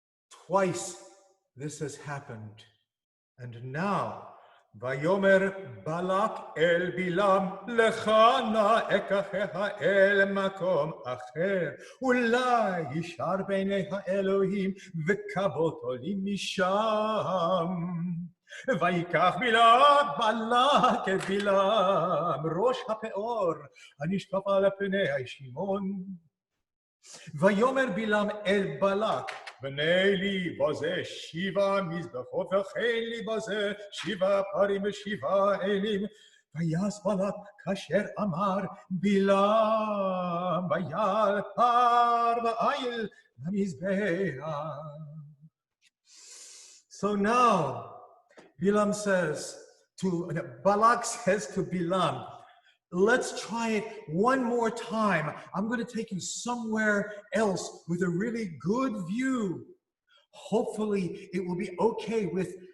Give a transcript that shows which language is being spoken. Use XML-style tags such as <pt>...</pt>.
<en>Twice this has happened, and now,</en> <he>Vayomer Balak el Bilaam lecha na ekacheha el makom acher, ulai yishar beinei haElohim v'kavot olim misham. Vayikach Balak et Bilaam rosh hapeor הנשקף על פני הישימון. ויאמר בלעם אל בלק, בנה לי בזה 7 מזבחות, וכן לי בזה 7 פרים ו7 אלים. ויעש בלק כאשר אמר בלעם, ויעל פר ועיל במזבח.</he> <en>So now, Balak says to Bilaam, let's try it one more time. I'm going to take you somewhere else with a really good view. Hopefully, it will be okay with</en>